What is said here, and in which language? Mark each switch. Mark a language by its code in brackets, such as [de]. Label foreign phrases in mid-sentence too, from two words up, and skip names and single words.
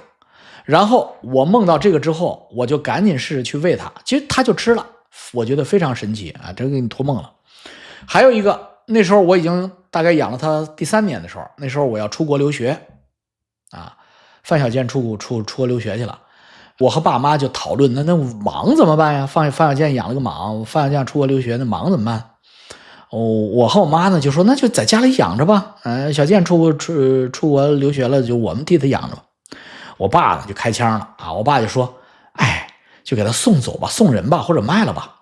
[zh] 然後我夢到這個之後，我就趕緊試着去餵它，其實它就吃了，我覺得非常神奇啊！這個給你托夢了。還有一個，那時候我已經大概養了它第3年的時候，那時候我要出國留學啊，范小健出國留學去了，我和爸媽就討論，那蟒怎麼辦呀？范小健養了個蟒，范小健出國留學，那蟒怎麼辦？我和我媽呢就說，那就在家裡養着吧。小健出國留學了，就我們替他養着吧。我爸呢就開槍了啊！我爸就說，哎，就給他送走吧，送人吧，或者賣了吧。